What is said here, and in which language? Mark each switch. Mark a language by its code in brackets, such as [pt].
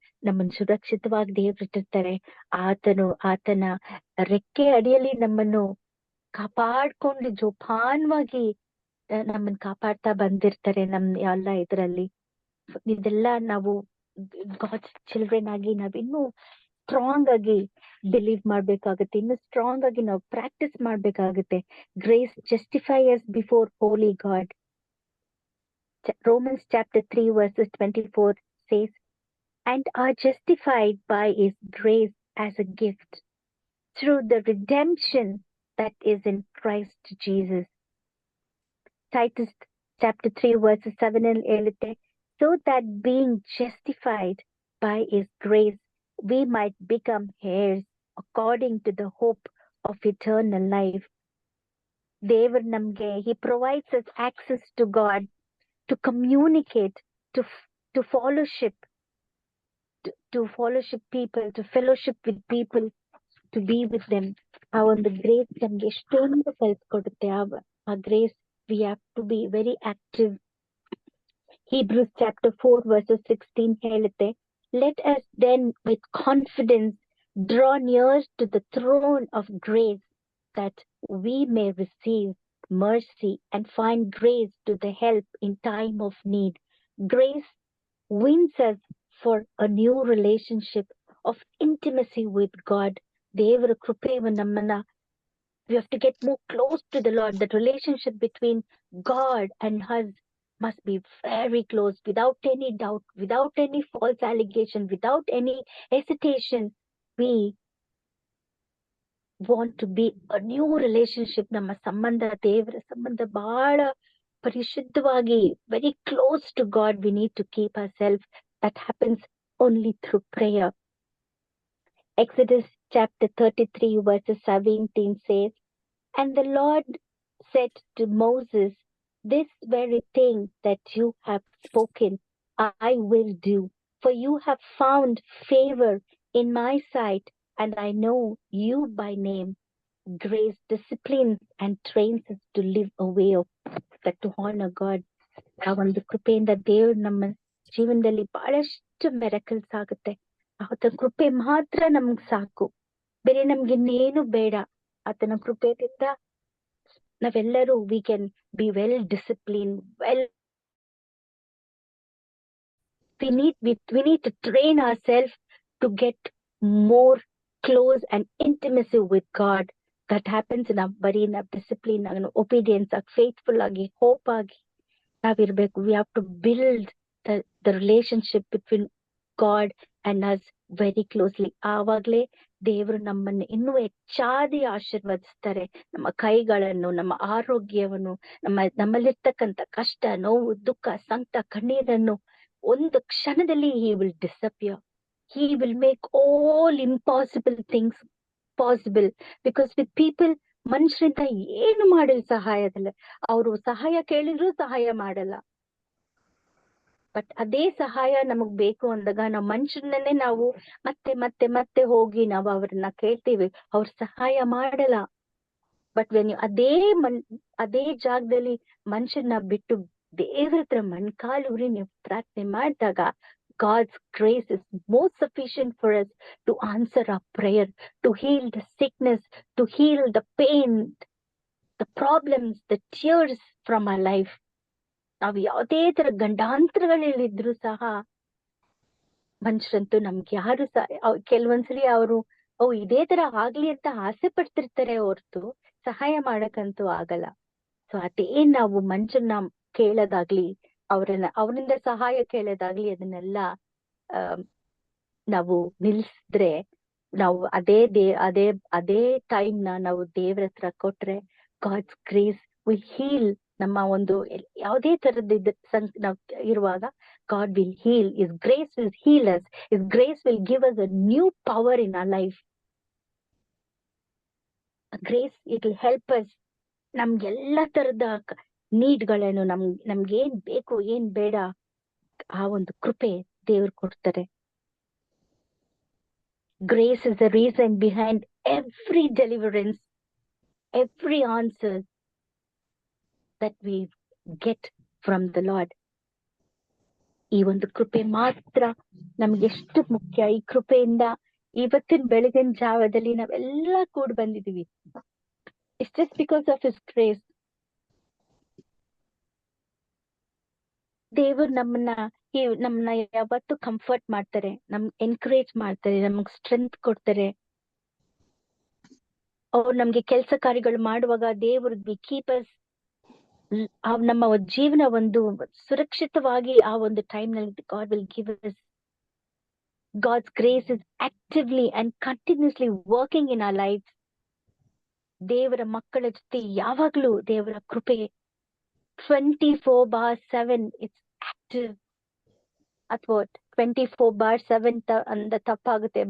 [kn] ನಮ್ಮನ್ನು ಸುರಕ್ಷಿತವಾಗಿ ದೇವ್ರು ಇಟ್ಟಿರ್ತಾರೆ. ಆತನ ರೆಕ್ಕೆ ಅಡಿಯಲ್ಲಿ ನಮ್ಮನ್ನು ಕಾಪಾಡ್ಕೊಂಡು ಜೋಪಾನವಾಗಿ ನಮ್ಮನ್ನ ಕಾಪಾಡ್ತಾ ಬಂದಿರ್ತಾರೆ. ಎಲ್ಲ ಇದರಲ್ಲಿ ಇದೆಲ್ಲ ನಾವು [en] God's children [kn] ಆಗಿ ನಾವಿನ್ನೂ ಸ್ಟ್ರಾಂಗ್ ಆಗಿ ಬಿಲೀವ್ ಮಾಡ್ಬೇಕಾಗುತ್ತೆ. ಇನ್ನು ಸ್ಟ್ರಾಂಗ್ ಆಗಿ ನಾವು ಪ್ರಾಕ್ಟೀಸ್ ಮಾಡ್ಬೇಕಾಗುತ್ತೆ. [en] Grace justify us before holy God. Romans chapter 3 verses 24 says, and are justified by his grace as a gift through the redemption that is in Christ Jesus. Titus chapter 3 verses 7 and 8, so that being justified by his grace we might become heirs according to the hope of eternal life. [kn] Devar namge, [en] he provides us access to God, to communicate, to fellowship, to fellowship people, to fellowship with people, to be with them. [kn] ಆ ಒಂದು grace ನಮ್ಗೆ ಎಷ್ಟೊಂದು ಕಲ್ಸ್ಕೊಡುತ್ತೆ. [en] ಆ grace we have to be very active. Hebrews chapter 4 verses 16 [kn] ಹೇಳುತ್ತೆ, [en] let us then with confidence draw near to the throne of grace that we may receive mercy and find grace to the help in time of need. Grace wins us for a new relationship of intimacy with God. [kn] Devara krupe nammana, [en] we have to get more close to the Lord. That relationship between God and us must be very close, without any doubt, without any false allegation, without any hesitation. We want to be a new relationship. [kn] ನಮ್ಮ ಸಂಬಂಧ, ದೇವರ ಸಂಬಂಧ ಬಹಳ ಪರಿಶುದ್ಧವಾಗಿ, [en] very close to God. We need to keep ourselves. That happens only through prayer. Exodus chapter 33 verses 17 says, and the Lord said to Moses, this very thing that you have spoken I will do, for you have found favor in my sight, and I know you by name. Grace disciplines and trains us to live a way of that, to honor God. [kn] ಆ ಒಂದು ಕೃಪೆಯಿಂದ ದೇವ್ರು ನಮ್ಮ ಜೀವನದಲ್ಲಿ ಬಹಳಷ್ಟು miracles ಆಗುತ್ತೆ. ಆತನ ಕೃಪೆ ಮಾತ್ರ ನಮ್ಗ್ ಸಾಕು, ಬೇರೆ ನಮ್ಗೆ ಇನ್ನೇನು ಬೇಡ. ಆತನ ಕೃಪೆಯಿಂದ ನಾವೆಲ್ಲರೂ [en] we can be well disciplined, we need to train ourselves to get more close and intimacy with God. That happens in our discipline, obedience, faithful agi, hope [kn] agi navirbeku. [en] We have to build the relationship between God and us very closely. [kn] ಆವಾಗ್ಲೇ ದೇವರು ನಮ್ಮನ್ನು ಇನ್ನೂ ಹೆಚ್ಚಾಗಿ ಆಶೀರ್ವದಿಸ್ತಾರೆ. ನಮ್ಮ ಕೈಗಳನ್ನು, ನಮ್ಮ ಆರೋಗ್ಯವನ್ನು, ನಮ್ಮಲ್ಲಿರ್ತಕ್ಕಂಥ ಕಷ್ಟ, ನೋವು, ದುಃಖ, ಸಂಕಟ, ಕಣ್ಣೀರನ್ನು ಒಂದು ಕ್ಷಣದಲ್ಲಿ [en] he will disappear. He will make all impossible things possible. Because with people [kn] ಮನುಷ್ಯರಿಂದ ಏನು ಮಾಡಿಲ್ಲ ಸಹಾಯದಲ್ಲಿ. ಅವರು ಸಹಾಯ ಕೇಳಿದ್ರು ಸಹಾಯ ಮಾಡಲ್ಲ. ಬಟ್ ಅದೇ ಸಹಾಯ ನಮಗ್ ಬೇಕು ಅಂದಾಗ ನಾವು ಮನುಷ್ಯರನ್ನೇ ನಾವು ಮತ್ತೆ ಮತ್ತೆ ಮತ್ತೆ ಹೋಗಿ ನಾವು ಅವ್ರನ್ನ ಕೇಳ್ತೀವಿ, ಅವ್ರ ಸಹಾಯ ಮಾಡಲ್ಲ. ಬಟ್ ವೆನ್ ಅದೇ ಜಾಗದಲ್ಲಿ ಮನುಷ್ಯರನ್ನ ಬಿಟ್ಟು ದೇವ್ರ ಹತ್ರ ಮಣ್ಕಾಲೂರಿ ನೀವು ಪ್ರಾರ್ಥನೆ ಮಾಡಿದಾಗ, [en] God's grace is most sufficient for us to answer our prayer, to heal the sickness, to heal the pain, the problems, the tears from our life. [kn] ನಾವು ಯಾವುದೇ ತರ ಗಂಡಾಂತರಗಳಲ್ಲಿದ್ರು ಸಹ ಮನುಷ್ಯರಂತೂ ನಮ್ಗೆ ಯಾರು ಸಹ ಕೆಲವೊಂದ್ಸಲಿ ಅವರು ಇದೇ ತರ ಆಗ್ಲಿ ಅಂತ ಆಸೆ ಪಡ್ತಿರ್ತಾರೆ ಹೊರ್ತು ಸಹಾಯ ಮಾಡಕ್ಕಂತೂ ಆಗಲ್ಲ. ಸೊ ಅದೇ ನಾವು ಮನುಷ್ಯರನ್ನ ಕೇಳೋದಾಗ್ಲಿ, ಅವರಿಂದ ಸಹಾಯ ಕೇಳೋದಾಗ್ಲಿ, ಅದನ್ನೆಲ್ಲ ನಾವು ನಿಲ್ಸಿದ್ರೆ, ನಾವು ಅದೇ ಟೈಮ್ ನಾವು ದೇವ್ರ ಹತ್ರ ಕೊಟ್ರೆ, [en] God's grace will heal. [kn] ನಮ್ಮ ಒಂದು ಯಾವುದೇ ತರದ್ ನಾವು ಇರುವಾಗ [en] God will heal. His grace will heal us. His grace will give us a new power in our life. Grace, it will help us. [kn] ನಮ್ಗೆಲ್ಲ ತರದ ನೀಡ್ಗಳನ್ನು ನಮ್ಗೆ ಏನ್ ಬೇಕು ಏನ್ ಬೇಡ ಆ ಒಂದು ಕೃಪೆ ದೇವ್ರು ಕೊಡ್ತಾರೆ. [en] Grace is the reason behind every deliverance, every answer that we get from the Lord. [kn] ಈ ಒಂದು ಕೃಪೆ ಮಾತ್ರ ನಮ್ಗೆ ಎಷ್ಟು ಮುಖ್ಯ. ಈ ಕೃಪೆಯಿಂದ ಇವತ್ತಿನ ಬೆಳಗಿನ ಜಾವದಲ್ಲಿ ನಾವೆಲ್ಲ ಕೂಡ್ ಬಂದಿದೀವಿ. [en] It's just because of His grace. [kn] ದೇವರು ನಮ್ಮನ್ನ ಯಾವತ್ತು ಕಂಫರ್ಟ್ ಮಾಡ್ತಾರೆ, ಎನ್ಕರೇಜ್ ಮಾಡ್ತಾರೆ, ನಮಗ್ ಸ್ಟ್ರೆಂತ್ ಕೊಡ್ತಾರೆ. ಅವ್ರು ನಮ್ಗೆ ಕೆಲಸ ಕಾರ್ಯಗಳು ಮಾಡುವಾಗ ದೇವರು [en] keep us, [kn] ನಮ್ಮ ಜೀವನ ಒಂದು ಸುರಕ್ಷಿತವಾಗಿ ಆ ಒಂದು ಟೈಮ್ ನಲ್ಲಿ [en] God will give us. God's grace is actively and continuously working in our lives. [kn] ದೇವರ ಮಕ್ಕಳ ಜೊತೆ ಯಾವಾಗ್ಲೂ ದೇವರ ಕೃಪೆ 24/7 [en] It's active. [kn] ಅಥವಾ 24/7 ಅಂದ ತಪ್ಪಾಗುತ್ತೆ.